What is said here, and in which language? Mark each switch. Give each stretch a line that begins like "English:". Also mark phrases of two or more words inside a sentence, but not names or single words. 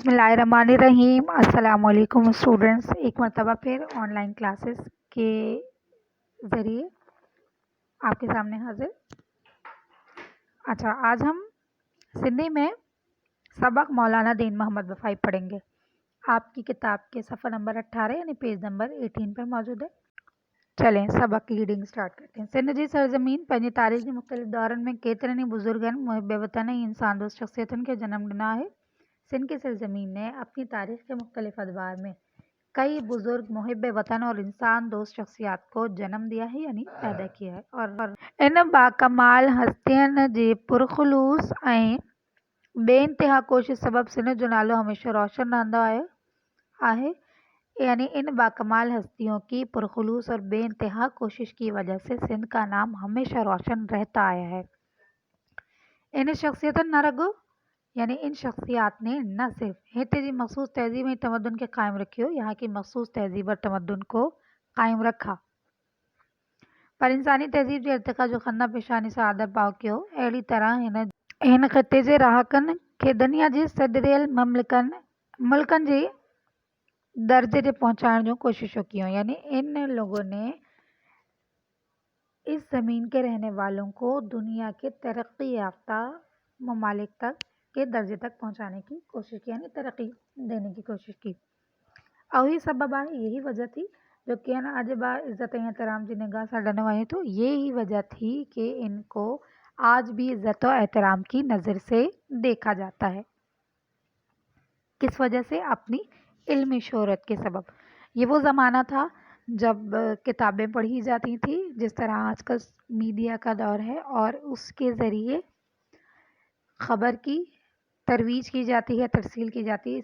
Urdu: بسم اللہ الرحمن الرحیم۔ السلام علیکم اسٹوڈنٹس، ایک مرتبہ پھر آن لائن کلاسز کے ذریعے آپ کے سامنے حاضر. اچھا، آج ہم سندھی میں سبق مولانا دین محمد وفائی پڑھیں گے. آپ کی کتاب کے صفحہ نمبر 18 یعنی پیج نمبر 18 پر موجود ہے. چلیں سبق کی ریڈنگ اسٹارٹ کرتے ہیں.
Sindhi: सिंध जी सरज़मीन पंहिंजी तारीख़ जे मुख़्तलिफ़ दौरनि में केतिरनि ई बुज़ुर्गनि मुहिब वतन ऐं इंसान दोस्त शख़्सियतुनि खे जन्म ॾिनो आहे।
Urdu: سندھ کی سرزمین نے اپنی تاریخ کے مختلف ادوار میں کئی بزرگ محب وطن اور انسان دوست شخصیات کو جنم دیا ہے یعنی پیدا کیا ہے और
Sindhi: इन बाकमाल हस्तियन जे पुरखलूस ऐं बेइंतिहा कोशिश सबब सिंध जो नालो हमेशा रोशन रहंदो आहे।
Urdu: یعنی ان باکمال ہستیوں کی پرخلوص اور بے انتہا کوشش کی وجہ سے سندھ کا نام ہمیشہ روشن رہتا آیا ہے.
Sindhi: इन शख्सियतन न रगो
Urdu: یعنی ان شخصیات نے نہ صرف
Sindhi: हिते जी मखसूस तहजीब ऐं तमद्दुन के कायम रखियो,
Urdu: یہاں کی مخصوص تہذیب اور تمدن کو قائم رکھا,
Sindhi: पर इंसानी तहजीब जे इर्तिका जो खन्ना पेशानी से आदर पाव कयो। अहिड़ी तरह हिन ख़िते जे रहाकन खे दुनिया जी सदरियल मुल्कन जे दर्जे ते पहुंचाइण जो कोशिशों कयूं।
Urdu: یعنی ان لوگوں نے اس زمین کے رہنے والوں کو دنیا کے ترقی یافتہ ممالک تک کے درجے تک پہنچانے کی کوشش کی، یعنی ترقی دینے کی کوشش کی.
Sindhi: और ही सबब आहे,
Urdu: یہی وجہ تھی جو کہ
Sindhi: न अज बा इज़्ज़त ऐं एहतराम जी निगाह से ॾिनो वञे थो।
Urdu: یہی وجہ تھی کہ ان کو آج بھی عزت اور احترام کی نظر سے دیکھا جاتا ہے. کس وجہ سے؟ اپنی علمی شہرت کے سبب. یہ وہ زمانہ تھا جب کتابیں پڑھی جاتی تھی، جس طرح آج کل میڈیا کا دور ہے، اور اس کے ذریعے خبر کی ترویج کی جاتی ہے، ترسیل کی جاتی ہے.